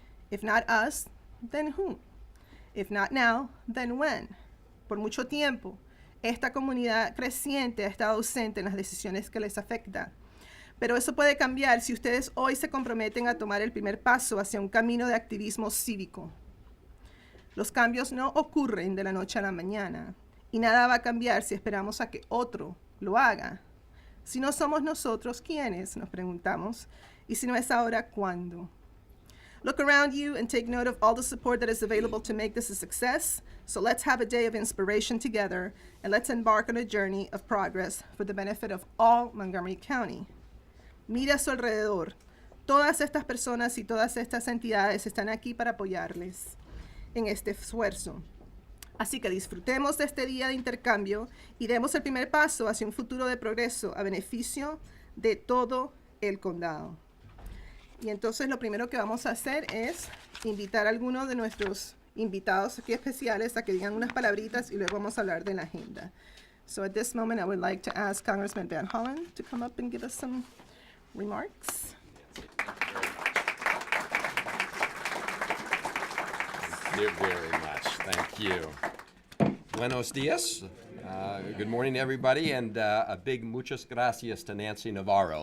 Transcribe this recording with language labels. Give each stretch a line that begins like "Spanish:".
English: If not us, then who? If not now, then when?
Spanish: Por mucho tiempo, esta comunidad creciente ha estado ausente en las decisiones que les afectan. Pero eso puede cambiar si ustedes hoy se comprometen a tomar el primer paso hacia un camino de activismo cívico. Los cambios no ocurren de la noche a la mañana y nada va a cambiar si esperamos a que otro lo haga. Si no somos nosotros, ¿quiénes?, nos preguntamos. Y si no es ahora, ¿cuándo?
English: Look around you and take note of all the support that is available to make this a success. So let's have a day of inspiration together, and let's embark on a journey of progress for the benefit of all Montgomery County.
Spanish: Mira a su alrededor. Todas estas personas y todas estas entidades están aquí para apoyarles en este esfuerzo. Así que disfrutemos de este día de intercambio y demos el primer paso hacia un futuro de progreso a beneficio de todo el condado. Y entonces lo primero que vamos a hacer es invitar a algunos de nuestros invitados aquí especiales a que digan unas palabritas y luego vamos a hablar de la agenda.
English: So at this moment I would like to ask Congressman Van Hollen to come up and give us some remarks. Thank you very much. Thank you.
Spanish: Buenos dias.
English: Good morning, everybody, and a big
Spanish: muchas gracias
English: to Nancy Navarro.